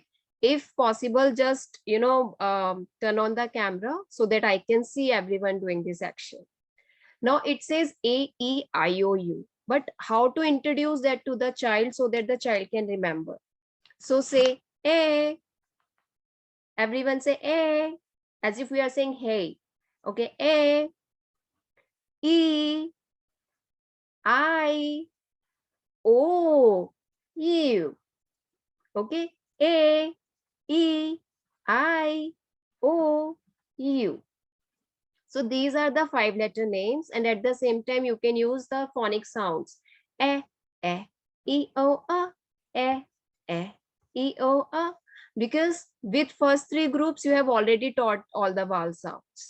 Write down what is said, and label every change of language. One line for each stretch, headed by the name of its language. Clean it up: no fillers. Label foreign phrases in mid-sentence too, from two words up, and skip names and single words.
English: If possible, just, turn on the camera so that I can see everyone doing this action. Now it says A, E, I, O, U. But how to introduce that to the child so that the child can remember? So say A. Everyone say A, as if we are saying hey. Okay, A, E, I, O, U. Okay, A, E, I, O, U. So these are the 5-letter names, and at the same time you can use the phonic sounds. E, E, O, A, E, E, O, A. Because with first 3 groups, you have already taught all the vowel sounds.